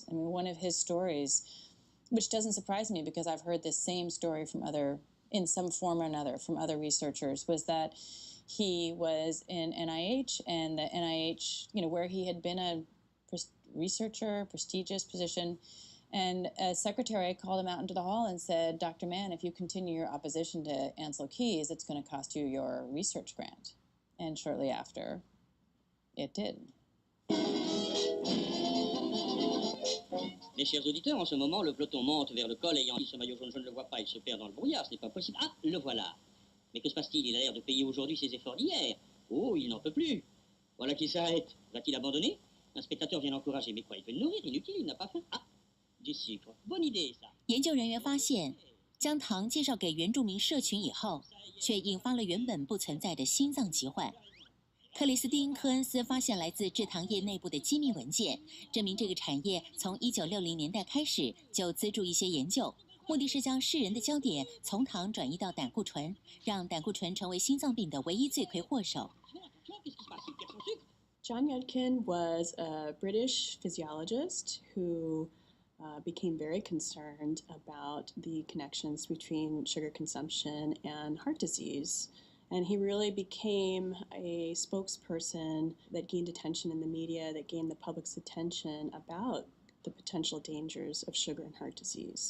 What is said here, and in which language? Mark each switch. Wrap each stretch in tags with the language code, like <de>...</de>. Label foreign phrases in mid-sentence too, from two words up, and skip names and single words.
<en>I mean, one of his stories, which doesn't surprise me because I've heard this same story from in some form or another, from other researchers, was that he was in NIH, and the NIH, where he had been a researcher, prestigious position, and a secretary called him out into the hall and said, Dr. Mann, if you continue your opposition to Ansel Keys, it's going to cost you your research grant. And shortly after, it did.</en> <fr>Mes chers auditeurs, en ce moment, le peloton monte vers le col ayant ce maillot jaune, je ne le vois pas, il se perd dans le brouillard, ce n'est pas possible. Ah, le voilà. Mais que se passe-t-il? Il a l'air de payer aujourd'hui ses efforts d'hier. Oh, il n'en peut plus. Voilà qu'il s'arrête. Va-t-il abandonner? Un spectateur vient l'encourager, mais quoi, il veut le nourrir, inutile, il n'a pas faim. Ah, du sucre. Bonne idée, ça.</fr> <zh>研究人员发现，将糖介绍给原住民社群以后，却引发了原本不存在的心脏疾患。克里斯汀·科恩斯发现来自制糖业内部的机密文件，证明这个产业从1960年代开始就资助一些研究，目的是将世人的焦点从糖转移到胆固醇，让胆固醇成为心脏病的唯一罪魁祸首。</zh> <en>Chan Yxx was a British physiologist who became very concerned about the connections between sugar consumption and heart disease. And he really became a spokesperson that gained attention in the media, that gained the public's attention about the potential dangers of sugar and heart disease.</en>